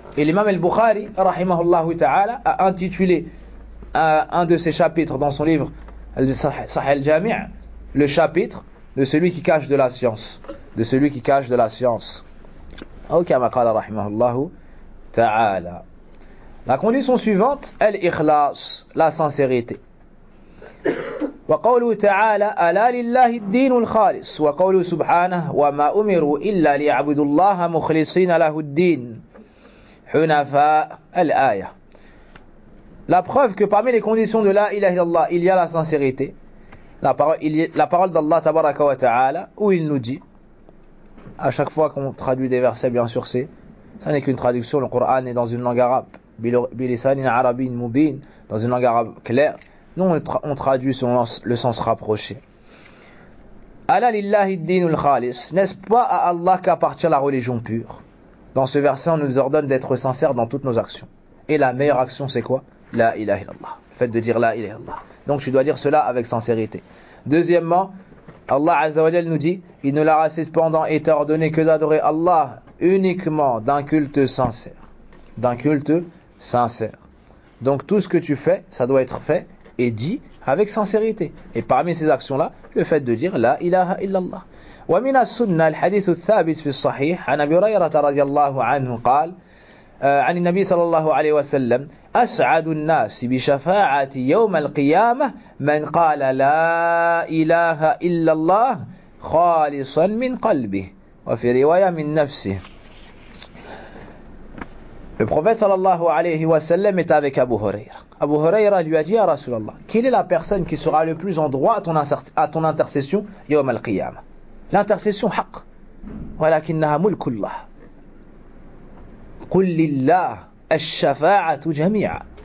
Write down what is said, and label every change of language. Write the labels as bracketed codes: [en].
[fr] Et l'imam al-Bukhari, rahimahullah ta'ala, a intitulé un de ses chapitres dans son livre, Sahih al-Jami', le chapitre de celui qui cache de la science. De celui qui cache de la science. Ok, [ar] ma qala rahimahullah ta'ala. [fr] La condition suivante, al-ikhlas, la sincérité. [ar] وقوله تعالى ألا لله الدين الخالص وقوله سبحانه وما أمروا إلا ليعبدوا الله مخلصين له الدين حنفاء الآية. [fr] La preuve que parmi les conditions de la ilaha illallah il y a la sincérité, la parole d'Allah tabaraka wa ta'ala, où il nous dit, à chaque fois qu'on traduit des versets, bien sûr, ça n'est qu'une traduction, le Coran est dans une langue arabe, [ar] bilisan arabi mubin, [fr] dans une langue arabe claire. Nous, on traduit selon le sens rapproché. [ar] Ala lillahi dinul khalis, [fr] n'est-ce pas à Allah qu'appartient la religion pure? Dans ce verset, on nous ordonne d'être sincères dans toutes nos actions. Et la meilleure action, c'est quoi? La ilaha illallah. Le fait de dire la ilaha illallah. Donc, tu dois dire cela avec sincérité. Deuxièmement, Allah azawajal nous dit, il ne leur a cependant été ordonné que d'adorer Allah uniquement d'un culte sincère. D'un culte sincère. Donc, tout ce que tu fais, ça doit être fait et dit avec sincérité. Et parmi ces actions-là, le fait de dire la ilaha illallah. [ar] ومن السنة الحديث الثابت في الصحيح عن أبي هريرة رضي الله عنه قال عن النبي صلى الله عليه وسلم أسعد الناس بشفاعة يوم القيامة من قال لا إله إلا الله خالصا من قلبه وفي رواية من نفسه. [fr] Le prophète صلى الله عليه وسلم est avec Abu Huraira. Abu Huraira lui a dit à Rasulallah, quelle est la personne qui sera le plus en droit à ton intercession [ar] يوم القيامة. [fr] L'intercession haq. [ar] Walakinnaha mulkullah. Qul lillah ash-shafa'atu jami'a.